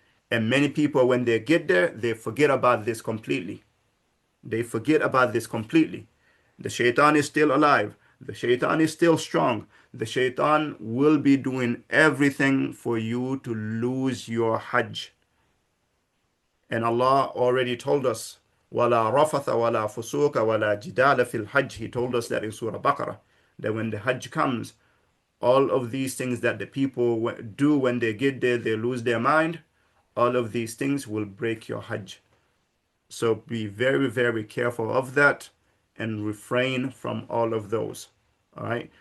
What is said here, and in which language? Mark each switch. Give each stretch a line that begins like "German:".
English: And many people, when they get there, they forget about this completely. They forget about this completely. The shaitan is still alive. The shaitan is still strong. The shaitan will be doing everything for you to lose your Hajj. And Allah already told us,
Arabic: وَلَا رَفَثَ وَلَا فُسُوقَ وَلَا جِدَالَ فِي الْحَجِّ.
English: He told us that in Surah Baqarah, that when the Hajj comes, all of these things that the people do when they get there, they lose their mind, all of these things will break your Hajj. So be very, very careful of that and refrain from all of those. All right?